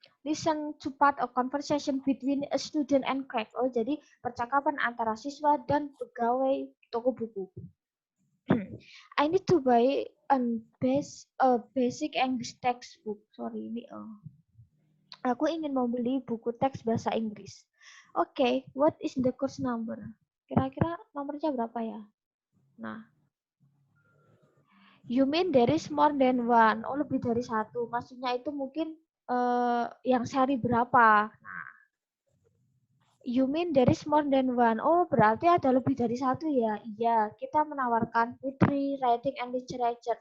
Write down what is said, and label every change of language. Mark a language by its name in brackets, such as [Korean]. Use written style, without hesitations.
[English] Listen to part of conversation between a student and clerk. [Indonesian] Oh, jadi percakapan antara siswa dan pegawai toko buku. [English] I need to buy a basic English textbook. [Indonesian] Sorry, ini aku ingin membeli buku teks bahasa Inggris. [English] Oke, what is the course number? [Indonesian] Kira-kira nomornya berapa ya? [English] Nah, you mean there is more than one? [Indonesian] Oh, lebih dari satu. Maksudnya itu mungkin yang seri berapa? [English] Nah, you mean there is more than one? [Indonesian] Oh, berarti ada lebih dari satu ya? Iya, kita menawarkan [English] poetry, writing, and literature.